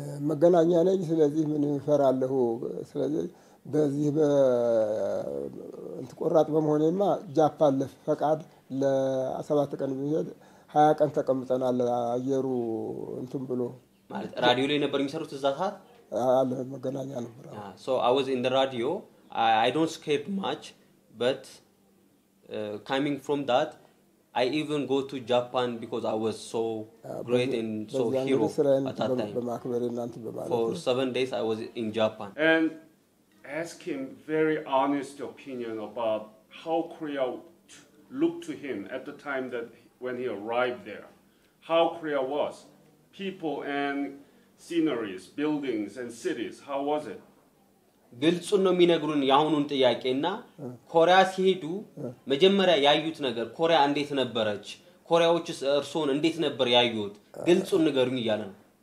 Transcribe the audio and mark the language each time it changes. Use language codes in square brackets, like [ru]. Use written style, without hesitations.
[am] መገናኛ ነኝ ስለዚህ ምን ይፈራለሁ ስለዚህ በዚህ በእንትቆራጥ በመሆኔማ ጃፓን ለፈቃድ ለ7 ቀን ቢሄድ 20 ቀን ተቀምጠናል አየሩ እንትን ብሎ ማለት ራዲዮ ላይ ነበር የሚሰሩት እዛ ሰዓት አለ መገናኛ ነበር [en] so I was in the radio I don't scared much but coming from that I even go to Japan because I was so great and so hero at that time for 7 days I was in Japan and ask him very honest opinion about how Korea looked to him at the time that when he arrived there how Korea was people and sceneries buildings and cities how was it [am] ግልጹን ነው የሚነግሩን ያሁኑን ጥያቄና ኮሪያ ሲሄዱ መጀመሪያ ያዩት ነገር ኮሪያ እንዴት ነበረች ኮሪያዎችስ እርሶን እንዴት ነበር ያዩት ግልጹን ንገሩኝ ይያለ ነው